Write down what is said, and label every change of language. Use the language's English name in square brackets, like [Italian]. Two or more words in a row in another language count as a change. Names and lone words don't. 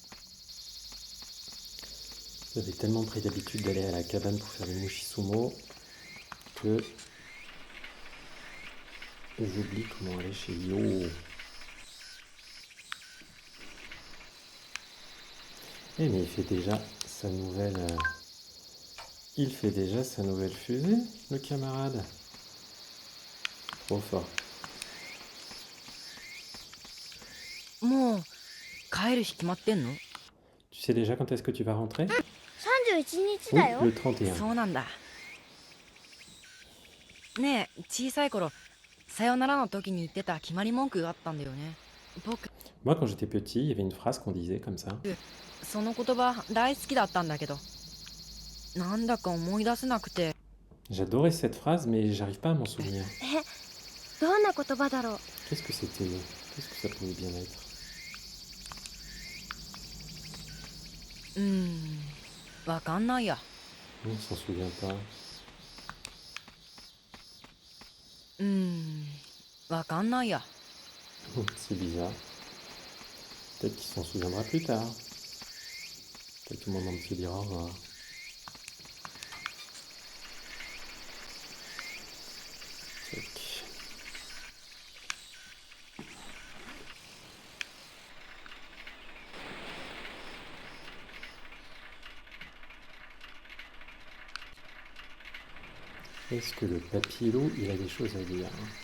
[French] J'avais tellement pris l'habitude d'aller à la cabane pour faire du mushisumo que j'oublie comment aller chez Yo. Eh mais il fait déjà sa nouvelle... Il fait déjà sa nouvelle fusée, le camarade. Trop fort. [Japanese] もう帰る日決まってんの？ [French] Tu sais déjà quand est-ce que tu vas rentrer? [Japanese] 31日 [French] Oui, [Japanese] だよ。 [French] le 31. [Japanese] そうなんだ。ねえ、小さい頃さよならの時に言ってた決まり文句があったんだよね。僕 [French] Moi, quand j'étais petit, il y avait une phrase qu'on disait comme ça. [Japanese] その言葉大好きだったんだけど、なんだか思い出せなくて。 [French] J'adorais cette phrase, mais j'arrive pas à m'en souvenir. [Japanese] どんな言葉だろう。 [French] Qu'est-ce que c'était? Qu'est-ce que ça pouvait bien être? [Japanese] わかんないや。 [French] On s'en souvient pas. [Japanese] わかんないや。 [French] C'est bizarre. Peut-être qu'il s'en souviendra plus tard. Peut-être au moment de se dire au revoir. Tac. Est-ce que le papillot, il a des choses à dire?